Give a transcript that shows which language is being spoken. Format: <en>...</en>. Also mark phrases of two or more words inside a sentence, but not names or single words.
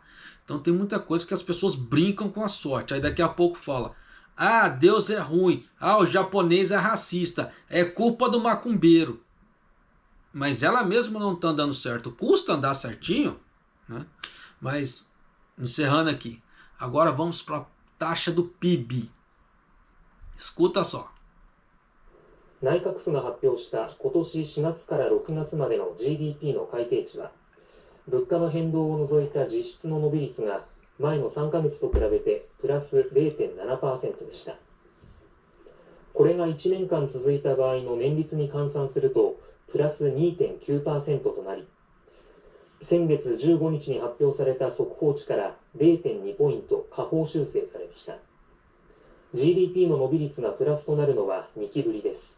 <pt>Então tem muita coisa que as pessoas brincam com a sorte. Aí daqui a pouco fala, Deus é ruim, o japonês é racista, é culpa do macumbeiro. Mas ela mesma não está andando certo. Custa andar certinho, né? Mas, encerrando aqui. Agora vamos para a taxa do PIB. Escuta só.</pt> <ja>内閣府が発表した今年4月から6月までの GDP の改定値は、物価の変動を除いた実質の伸び率が前の3ヶ月と比べてプラス 0.7% でした。これが1年間続いた場合の年率に換算するとプラス 2.9% となり、先月15日に発表された速報値から 0.2 ポイント下方修正されました。GDP の伸び率がプラスとなるのは2期ぶりです</ja>